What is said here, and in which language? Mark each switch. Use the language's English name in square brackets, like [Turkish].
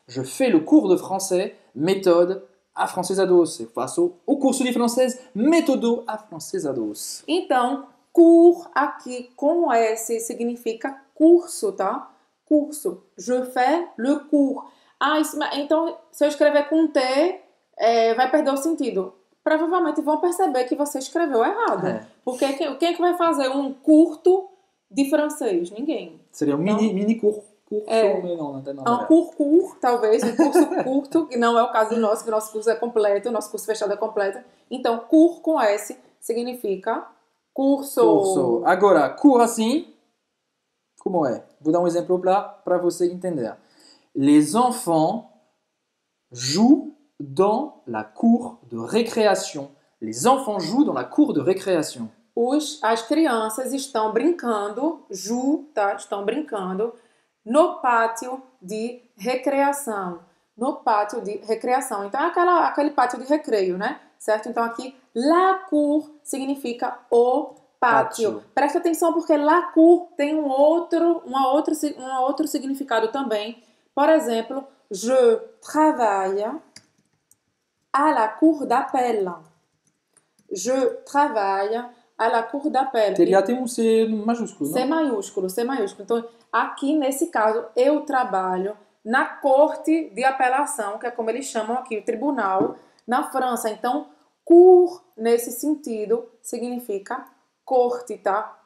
[French] Je fais le cours de français méthode afrancesados. [Portuguese] Eu faço o curso de francês método afrancesados. Então, cours aqui com S significa curso, tá? Curso. [French] Je fais le cours. [Portuguese] Então, se eu escrever com T, vai perder o sentido. Provavelmente vão perceber que você escreveu errado. Porque quem é que vai fazer um curto de francês? Ninguém. Seria um mini curso. Um cours, talvez, um curso curto, que não é o caso do nosso, que o nosso curso é completo, o nosso curso fechado é completo. Então, cours com S significa curso. Agora, cours assim, como é? Vou dar um exemplo para você entender. [French] Les enfants jouent dans la cour de récréation. Les enfants jouent dans la cour de récréation. [Portuguese] As crianças estão brincando, tá? Estão brincando no pátio de recreação. No pátio de recreação. Então, é aquele pátio de recreio, né? Certo? Então, aqui, la cour significa o pátio. Presta atenção, porque la cour tem um outro significado também. Por exemplo, [French] je travaille à la cour d'appel. Je travaille à la cour d'appel. [Portuguese] Tem um C maiúsculo, não? C maiúsculo. Então, aqui nesse caso, eu trabalho na corte de apelação, que é como eles chamam aqui, o tribunal, na França. Então, cour, nesse sentido, significa corte, tá?